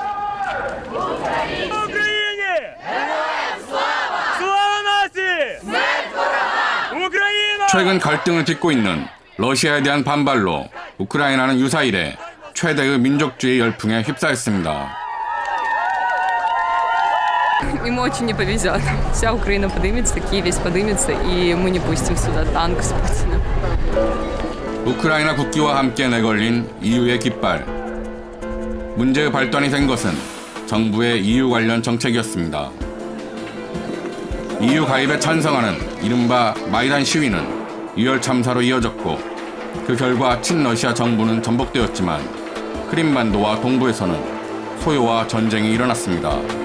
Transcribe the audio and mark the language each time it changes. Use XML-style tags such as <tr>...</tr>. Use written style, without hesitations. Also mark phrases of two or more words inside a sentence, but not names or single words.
<ko>최근 갈등을 딛고 있는 러시아에 대한 반발로 우크라이나는 유사 이래 최대의 민족주의 열풍에 휩싸였습니다.</ko> <ru>Ему очень не повезет. Вся Украина подымется, Киев весь подымется, и мы не пустим сюда танк с Путиным.</ru> <ko>우크라이나 국기와 함께 내걸린 EU의 깃발. 문제의 발단이 된 것은 정부의 EU 관련 정책이었습니다. EU 가입에 찬성하는 이른바 마이단 시위는 유혈 참사로 이어졌고 그 결과 친러시아 정부는 전복되었지만 크림반도와 동부에서는 소요와 전쟁이 일어났습니다.</ko>